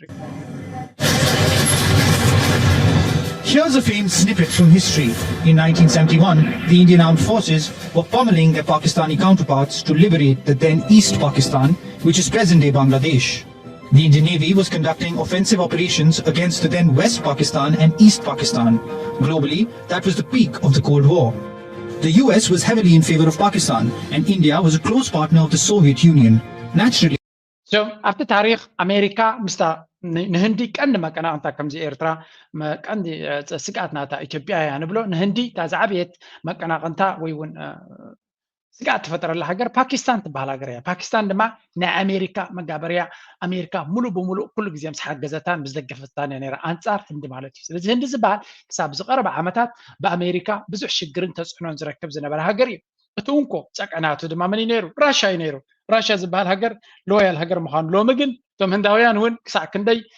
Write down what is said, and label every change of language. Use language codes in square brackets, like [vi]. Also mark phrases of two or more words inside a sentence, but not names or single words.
[en] Here's a famed snippet from history. In 1971, the Indian Armed Forces were pummeling their Pakistani counterparts to liberate the then East Pakistan, which is present-day Bangladesh. The Indian Navy was conducting offensive operations against the then West Pakistan and East Pakistan. Globally, that was the peak of the Cold War. The US was heavily in favor of Pakistan, and India was a close partner of the Soviet Union. Naturally, so after [ti] ታሪክ ኣሜሪካ ምስታ ንህንዲ ቀንዲ መቀናቅንታ ከምዚ ኤርትራ ቀንዲ ስጋት ናታ ኢትዮጵያ እያ ንብሎ ንህንዲ እታ ዝዓበየት መቀናቅንታ ወይ እውን ስጋት ትፈጥረላ ሃገር ፓኪስታን ትበሃል ሃገር እያ ፓኪስታን ድማ ናይ ኣሜሪካ መጋበርያ ኣሜሪካ ሙሉእ ብሙሉእ ኩሉ ግዜ ምስ ሓገዘታን ምስ ደገፈታን እያ ነይራ ኣንፃር ህንዲ ማለት እዩ ስለዚ ህንዲ ዝበሃል ክሳብ ዝቐረበ ዓመታት ብኣሜሪካ ብዙሕ ሽግርን ተፅዕኖን ዝረክብ ዝነበረ ሃገር እዩ እቲ እንኮ ፀቀናቱ ድማ መን እዩ ነይሩ ራሽያ እዩ ነይሩ ራሽያ ዝበሃል ሃገር ሎያል ሃገር ምዃኑ ሎሚ ግን እቶም ህንዳውያን እውን ክሳብ ክንደይ